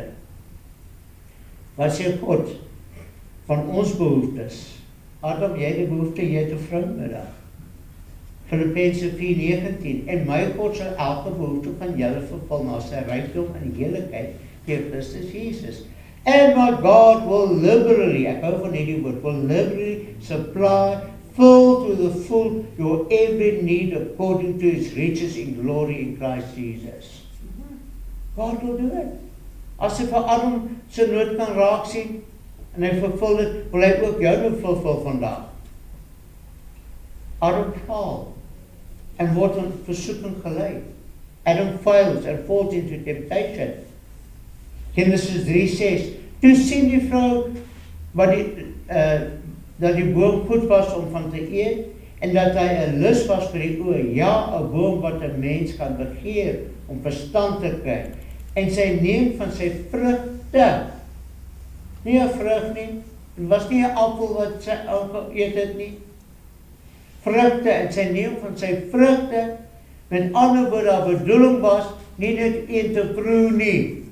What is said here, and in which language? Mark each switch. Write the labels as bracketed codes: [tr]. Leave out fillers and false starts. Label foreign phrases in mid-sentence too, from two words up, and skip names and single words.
[af] Wat sê God van ons behoeftes? Adam, jy het die behoefte, jy het 'n vrou nodig. Filippense 4:19. En my God sal elke behoefte van julle vervul na sy rykdom in heiligheid deur Christus Jesus. [en] And my God will liberally, [af] ek hou van hierdie woord, [en] will liberally supply, fill to the full your every need according to his riches in glory in Christ Jesus. God will do it. [af] As hy vir Adam sy nood kan raak sien, en hy vervul dit, wil hy ook jou nood vervul vandag. Adam faal, en word in versoeking gelei. [en] Adam fails and falls into temptation. [af] Genesis 3:6. Toe sien die vrou wat dat die boom goed was om van te eet, en dat hy 'n lus was vir die oë, ja, 'n boom wat 'n mens kan begeer om verstand te kry. En sy neem van sy vrugte, nie 'n vrug nie, dit was nie 'n appel wat sy geëet het nie, vrugte, en sy neem van sy vrugte, met ander woorde, haar bedoeling was, nie net een te proe nie.